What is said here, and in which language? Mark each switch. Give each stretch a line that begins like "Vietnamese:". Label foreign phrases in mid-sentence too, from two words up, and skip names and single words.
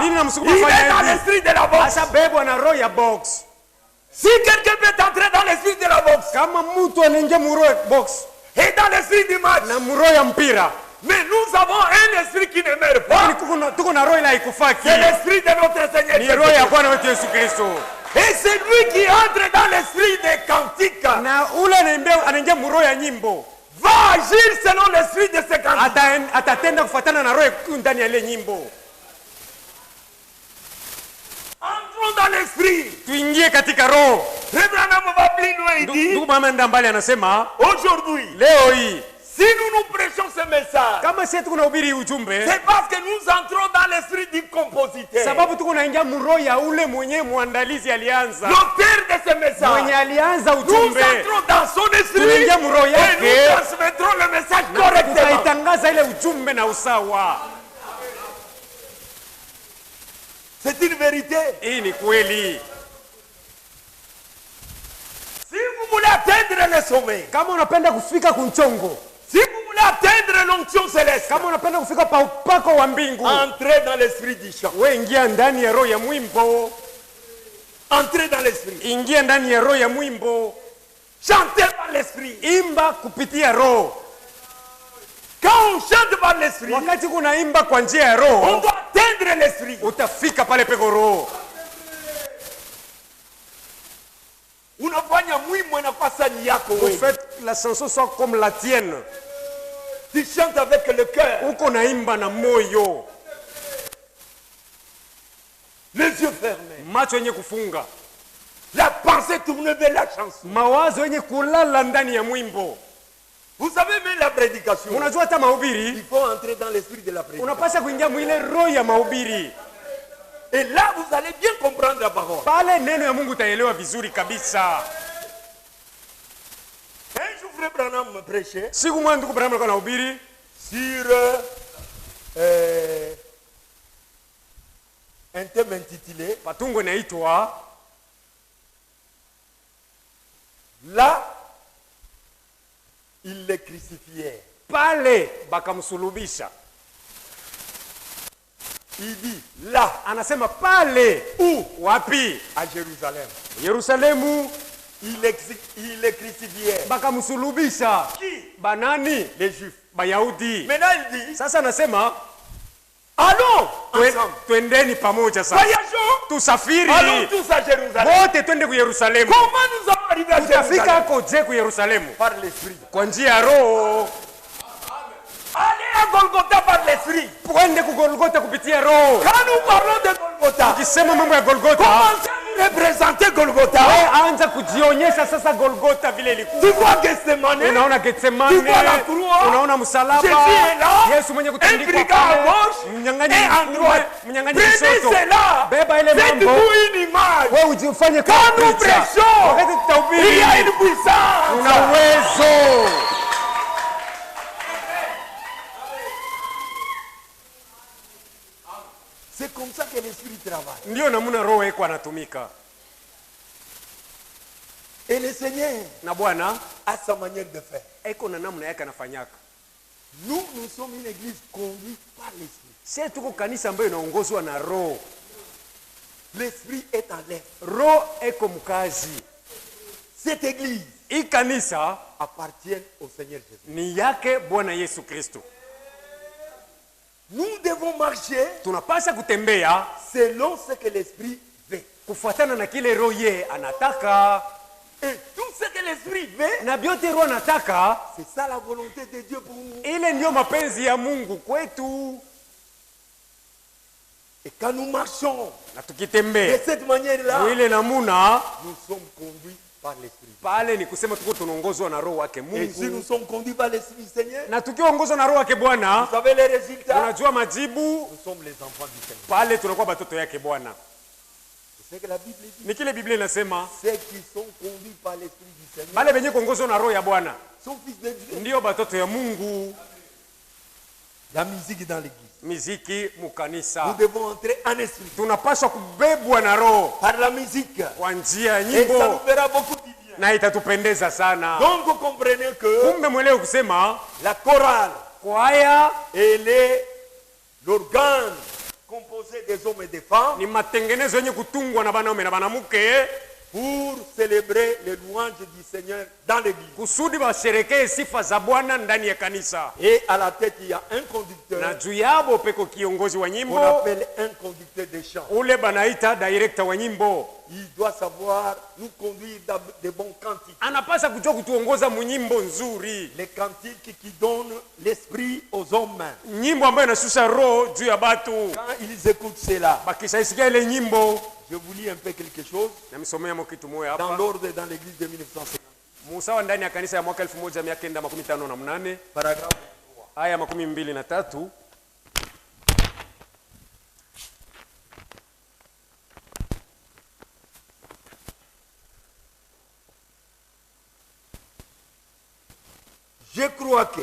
Swahili: Nini
French: Il
Swahili: namsukuma
French: est
Swahili: afanye
French: dans
Swahili: hivi?
French: l'esprit de la boxe.
Swahili: Asabebwa na roho ya box.
French: Si quelqu'un peut entrer dans l'esprit de la boxe
Swahili: Kama mtu anaingia muroho ya box
French: et dans l'esprit du match,
Swahili: na muroho ya mpira,
French: mais nous avons un esprit qui ne meurt pas.
Swahili: lakini tuko na roho ile haikufaki.
French: C'est l'esprit de notre Seigneur.
Swahili: Ni Jésus. roho ya Bwana wetu Yesu Kristo.
French: Et c'est lui qui entre dans l'esprit des cantiques
Swahili: Na ule anaingia muroho ya nyimbo.
French: va agir selon l'esprit de ces cantiques.
Swahili: Atatenda kufuatana na roho ndani ya ile nyimbo.
French: Entrons dans l'esprit.
Swahili: Tuingie katika roho.
French: Abraham va plus loin, il dit,
Swahili: Ndugu mama enda mbali anasema
French: aujourd'hui,
Swahili: leo hii
French: si nous nous prêchons ce message,
Swahili: kama sisi tuko nahubiri ujumbe,
French: c'est parce que nous entrons dans l'esprit du compositeur.
Swahili: sababu tuko naingia muroho ya ule mwenye muandalizi alianza,
French: L'auteur de ce
Swahili: mwenye
French: message.
Swahili: alianza
French: Nous
Swahili: ujumbe,
French: entrons dans son esprit
Swahili: tunaingia muroho
French: et
Swahili: yake
French: nous transmettrons le message
Swahili: na
French: correctement.
Swahili: tutaitangaza ile ujumbe na usawa.
French: C'est une vérité.
Swahili: Hii ni kweli.
French: Si vous voulez atteindre le sommet,
Swahili: Kama unapenda kufika kunchongo,
French: si vous voulez atteindre l'onction céleste,
Swahili: kama unapenda kufika pa upako wa mbingu,
French: entrez dans l'esprit du chant.
Swahili: we ingia ndani ya roho ya mwimbo,
French: Entrez dans l'esprit.
Swahili: ingia ndani ya roho ya mwimbo,
French: Chantez par l'esprit.
Swahili: imba kupitia roho.
French: Quand on chante par l'esprit,
Swahili: Wakati kunaimba kwa njia ya
French: on
Swahili: roho,
French: doit atteindre l'esprit.
Swahili: utafika pale peko roho. Unafanya mwimbo inakuwa sani yako
French: Vous
Swahili: wewe.
French: faites la chanson soit comme la tienne. Tu chantes avec le cœur,
Swahili: Uko naimba na moyo,
French: les yeux fermés.
Swahili: macho yenye kufunga,
French: La pensée tournée vers la chanson.
Swahili: mawazo yenye kulala ndani ya mwimbo.
French: Vous savez même la prédication.
Swahili: Unajua hata mahubiri
French: Il faut entrer dans l'esprit de la prédication.
Swahili: unapasha kuingia mwile roho ya mahubiri.
French: Et là, vous allez bien comprendre la parole.
Swahili: Pale neno ya Mungu utaelewa vizuri kabisa.
French: Un jour, Frère Branham me prêchait
Swahili: Siku moja ndugu Branham alikuwa anahubiri
French: sur un thème intitulé
Swahili: patungo inaitwa
French: Là, ils le crucifièrent.
Swahili: pale bakamsulubisha.
French: Il dit là,
Swahili: Anasema pale
French: où?
Swahili: wapi?
French: À Jérusalem.
Swahili: Yerusalemu.
French: Ils le crucifièrent.
Swahili: Bakamsulubisha.
French: Qui?
Swahili: Banani?
French: Les Juifs.
Swahili: Bayahudi.
French: Maintenant, il dit
Swahili: Sasa anasema
French: allons ensemble.
Swahili: twendeni pamoja sasa.
French: Voyageons.
Swahili: Tusafiri.
French: Allons tous à Jérusalem.
Swahili: Wote twende ku Yerusalemu.
French: Comment nous allons arriver à
Swahili: Utafika
French: Jérusalem?
Swahili: hako je ku Yerusalemu?
French: Par l'esprit.
Swahili: Kwa njia ya roho.
French: Allez à Golgotha par l'esprit.
Swahili: Twende ku Golgotha kupitia roho.
French: Quand nous parlons de Golgotha,
Swahili: Ukisema mambo ya Golgotha,
French: commencez à nous représenter Golgotha.
Swahili: anza kujionyesha sasa Golgotha vile ilikuwa.
French: Tu vois Gethsemane,
Swahili: Unaona Getsemane,
French: tu vois la croix,
Swahili: unaona msalaba,
French: Jésus est là,
Swahili: Yesu mwenye
French: un
Swahili: kutandikwa
French: brigand à
Swahili: pale,
French: gauche
Swahili: mnyang'anyi
French: et à
Swahili: mkume,
French: droite.
Swahili: mnyang'anyi
French: Prenez
Swahili: kushoto.
French: cela,
Swahili: Beba ile mambo,
French: faites-vous une image.
Swahili: wewe ujifanye
French: Quand
Swahili: kama
French: nous
Swahili: picha.
French: prêchons,
Swahili: Wakati
French: il y a
Swahili: tutahubiri,
French: une puissance.
Swahili: una uwezo.
French: C'est comme ça que l'esprit travaille.
Swahili: Ndio namuna roho eko anatumika.
French: Et le Seigneur
Swahili: Na Bwana
French: a sa manière de faire.
Swahili: eko na namna yake anafanyaka.
French: Nous sommes une église conduite par l'esprit.
Swahili: Sisi tuko kanisa ambayo inaongozwa na roho.
French: L'esprit est en l'air.
Swahili: Roho eko mkazi.
French: Cette église
Swahili: Hii kanisa
French: appartient au Seigneur Jésus.
Swahili: ni yake Bwana Yesu Kristo.
French: Nous devons marcher
Swahili: Tunapaswa kutembea
French: selon ce que l'esprit veut.
Swahili: kufuatana na kile roho ye anataka.
French: Et tout ce que l'esprit veut,
Swahili: Na vyote roho anataka,
French: c'est ça la volonté de Dieu pour nous.
Swahili: ile ndio mapenzi ya Mungu kwetu.
French: Et quand nous marchons
Swahili: Na
French: de
Swahili: tukitembea
French: cette manière-là,
Swahili: ile namuna,
French: nous sommes conduits par l'esprit.
Swahili: pale ni kusema tuko tunaongozwa na roho wake
French: Et si nous
Swahili: Mungu.
French: sommes conduits par l'esprit du Seigneur,
Swahili: Na tukiongozwa na roho wake
French: vous
Swahili: Bwana,
French: savez les résultats?
Swahili: unajua majibu,
French: Nous sommes les enfants du Seigneur.
Swahili: pale tunakuwa batoto yake Bwana.
French: C'est ce que la Bible dit.
Swahili: Ni kile Biblia inasema,
French: Ceux qui sont conduits par l'esprit du Seigneur
Swahili: bale benye kuongozwa na roho ya Bwana
French: sont fils de Dieu.
Swahili: ndio batoto ya Mungu.
French: La musique dans l'église.
Swahili: Miziki
French: Nous
Swahili: mukanisa,
French: devons entrer en esprit
Swahili: tunapaswa kubebwa na roho
French: par la musique.
Swahili: kwa njia ya
French: Et ça nous
Swahili: nyimbo,
French: fera beaucoup de bien.
Swahili: na itatupendeza sana.
French: Donc vous comprenez que
Swahili: Kumbe mwelewe kusema
French: la chorale,
Swahili: kwaya
French: elle est l'organe composé des hommes et des femmes
Swahili: ni matengenezo yenye kutungwa na banaume na banamuke
French: pour célébrer les louanges du Seigneur dans l'église.
Swahili: kusudi washerekee sifa za Bwana ndani ya kanisa.
French: Et à la tête, il y a un
Swahili: Na
French: conducteur
Swahili: juu yabo peko kiongozi wa
French: qu'on
Swahili: nyimbo,
French: appelle un conducteur de chant.
Swahili: ule banaita director wa nyimbo.
French: Il doit savoir nous conduire dans de bons cantiques.
Swahili: Anapasa kujua kutuongoza munyimbo nzuri,
French: Les cantiques qui donnent l'esprit aux hommes.
Swahili: nyimbo ambayo inashusha roho juu ya batu.
French: Quand ils écoutent cela,
Swahili: Bakishaisikia ile nyimbo,
French: je vous lis un peu quelque chose
Swahili: namsomea mo kitu moya
French: dans
Swahili: hapa.
French: l'ordre dans l'église de 1950.
Swahili: Musawa ndani ya kanisa ya mwaka 1958
French: Paragraphe.
Swahili: aya 23.
French: Je crois que